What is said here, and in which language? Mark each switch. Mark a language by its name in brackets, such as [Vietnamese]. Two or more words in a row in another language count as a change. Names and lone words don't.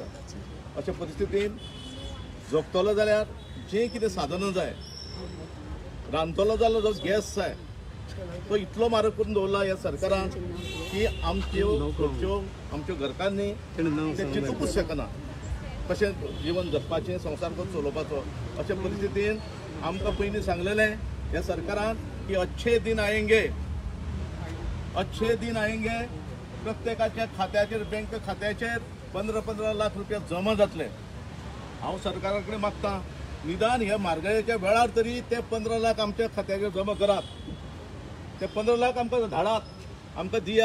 [Konkani] अशा परिस्थितीन जगतलो जाल्यार जें कितें साधनां जाय, रांदतलो जाल्यार जो गॅस जाय तो इतलो म्हारग करून दवरला ह्या सरकारान की आमच्यो घरकान्नी ते चिंतूंकूच शकना कशें जीवन जगपाचें, संवसार कसो चलोवपाचो. अशा परिस्थितीन आमकां पयलीं सांगलेलें ह्या सरकारान की [Hindi] अच्छे दिन आएंगे. [Konkani] प्रत्येकाच्या खात्याचेर बँक खात्याचेर 15-15 लाख रुपया जमा जातले. हांव सरकारा कडेन मागतां निदान ह्या म्हारगायेच्या वेळार तरी ते 15 लाख आमच्या खात्याचेर जमा करात. ते 15 लाख आमकां धाडात, आमकां दियात.